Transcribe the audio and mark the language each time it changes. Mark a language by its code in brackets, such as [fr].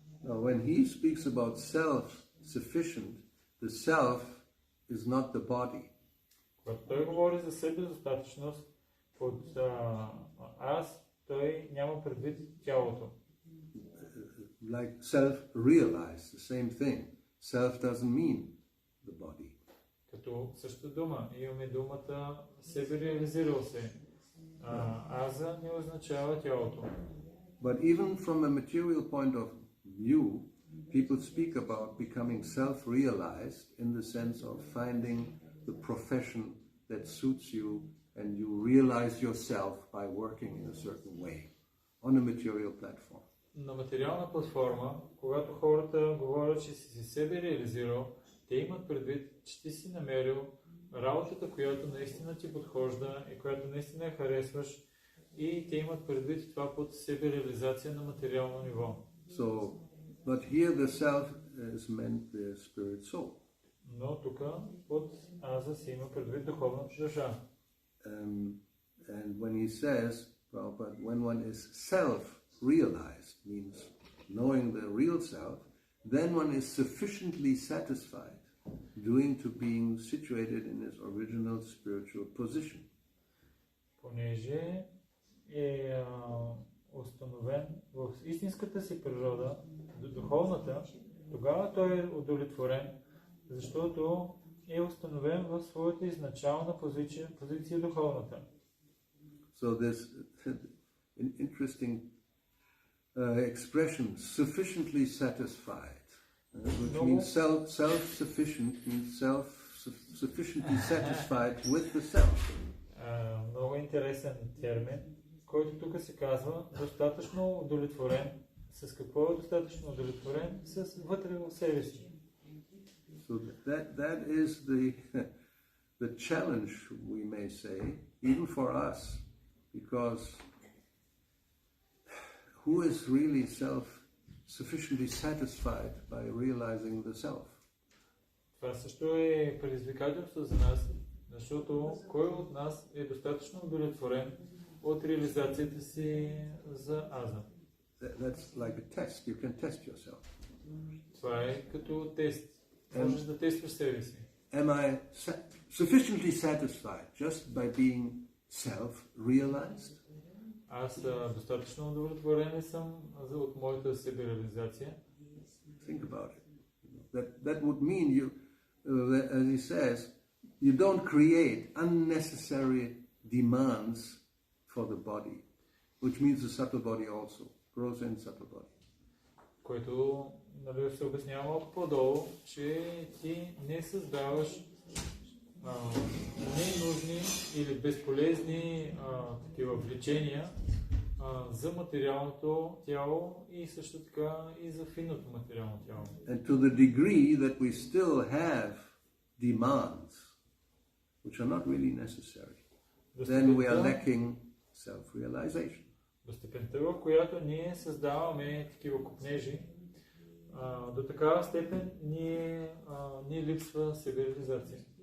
[en] When he speaks about self-sufficient, the self is not the body. [bg] Когато той говори за себедостатъчност, под аз, той няма предвид тялото. [en] Like self-realized, the same thing. Self doesn't mean the body. [bg] Като същата дума, имаме думата себе реализирал се. Аза не означава тялото. [en] But even from a material point of view, people speak about becoming self-realized in the sense of finding the profession that suits you and you realize yourself by working in a certain way on a material platform. [bg] На материална платформа, когато хората говорят, че си себе реализирал, те имат предвид, че ти си намерил работата, която наистина ти подхожда и която наистина я харесваш, и те имат предвид това под себе реализация на материално ниво. [en] So, but here the self is meant the spirit soul. [bg] Но тук под аза се има предвид духовната душа. [en] And when he says, well, but when one is self-realized, means knowing the real self, then one is sufficiently satisfied due to being situated in his original spiritual position. [bg] Понеже е установен в истинската си природа, духовната, тогава той е удовлетворен, защото е установен в своята изначална позиция духовната. [en] So this interesting expression, sufficiently satisfied, which means self-sufficient, means sufficiently satisfied with the self. [bg] Много интересен термин, който тук се казва достатъчно удовлетворен. С какво е достатъчно удовлетворен? С вътре в себе си. [en] So that is the challenge, we may say, even for us, because who is really sufficiently satisfied by realizing the self? [bg] Това също е предизвикателство за нас, защото кой от нас е достатъчно удовлетворен от реализацията си за аза? [en] That's like a test. You can test yourself. [bg] Това е като тест. Можеш да тестваш себе си. [en] Am I sufficiently satisfied just by being self-realized? [bg] Аз достатъчно удовлетворен съм от моята себереализация. [en] Think about it. That would mean you, as he says, you don't create unnecessary demands for the body, which means the subtle body also, gross and subtle body. [bg] Което се обяснява малко по-долу, че ти не създаваш ненужни или безполезни такива влечения за материалното тяло и също така и за финното материално тяло. [en] And to the degree that we still have demands which are not really necessary, then we are lacking self-realization. [bg] До степента, в която ние създаваме такива купнежи, до такава степен ни липсва себереализация.